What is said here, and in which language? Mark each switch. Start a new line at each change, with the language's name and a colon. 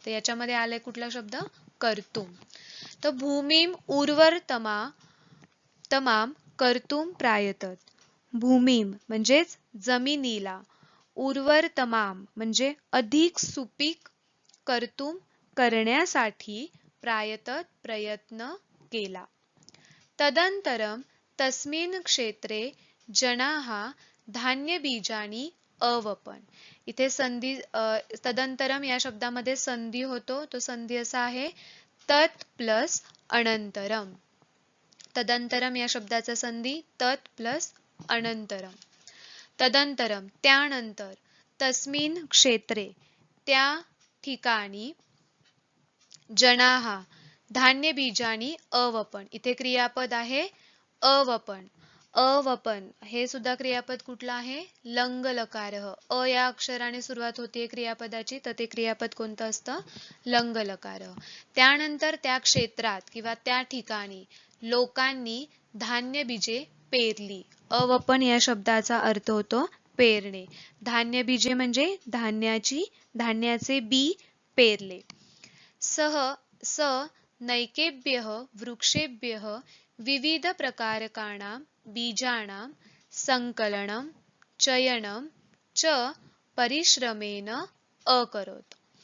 Marathi: तर याच्यामध्ये आलाय कुठला शब्द? कर्तुम. तर
Sanskrit: भूमिम उर्वर तमाम कर्तुम प्रायतत.
Marathi: भूमिम म्हणजेच जमिनीला, उर्वर तमाम म्हणजे अधिक सुपीक, कर्तुम करण्यासाठी, प्रायतत प्रयत्न केला.
Sanskrit: तदंतरम तस्मिन् क्षेत्रे जनाः धान्य बीजानी अवपन.
Marathi: इथे संधी तदंतरम या शब्दामध्ये संधी होतो, तो संधी असा आहे तत् प्लस अनंतरम. तदंतरम या शब्दाचा संधी तत् प्लस अनंतरम. तदंतरम त्यानंतर,
Sanskrit: तस्मिन् क्षेत्रे
Marathi: त्या ठिकाणी,
Sanskrit: जनाः धान्य बीजानी अवपन.
Marathi: इथे क्रियापद आहे अवपन. अवपन हे सुद्धा क्रियापद कुठलं आहे? लंग लकार. अ या अक्षराने सुरुवात होते क्रियापदाची, तर ते क्रियापद कोणतं असतं? लंग लकार. त्यानंतर त्या क्षेत्रात किंवा त्या ठिकाणी लोकांनी धान्य बीजे पेरली. अवपन या शब्दाचा अर्थ होतो पेरणे. धान्य बीजे म्हणजे धान्याचे बी पेरले.
Sanskrit: स नैकेभ्यः वृक्षेभ्यः विविध प्रकारकाणां बीजानां संकलनं चयनं च परिश्रमेण अकरोत.